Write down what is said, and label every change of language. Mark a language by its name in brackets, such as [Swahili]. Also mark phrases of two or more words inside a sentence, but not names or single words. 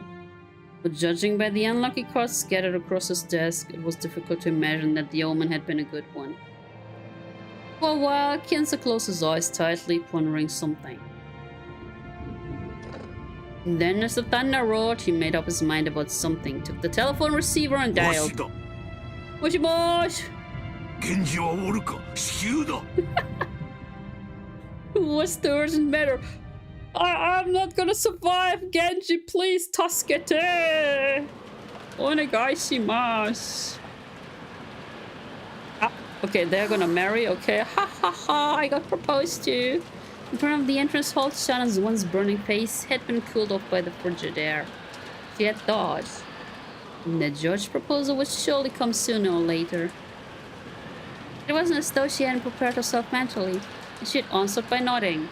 [English] But judging by the unlucky cards scattered across his desk, it was difficult to imagine that the omen had been a good one. For a while, Kinzo closed his eyes tightly, pondering something. And then, as the thunder roared, he made up his mind about something, took the telephone receiver and dialed. [Japanese] もしもし! 源治はおるか？至急だ! [English] What's the urgent matter? I'm not gonna survive, Genji, please, [Japanese] 助けて! お願いします. [English] Ah, okay, they're gonna marry, okay. Ha ha ha, I got proposed to. In front of the entrance hall, Shannon's once burning face had been cooled off by the frigid air. She had thought. The judge's proposal would surely come sooner or later. It wasn't as though she hadn't prepared herself mentally, and she had answered by nodding.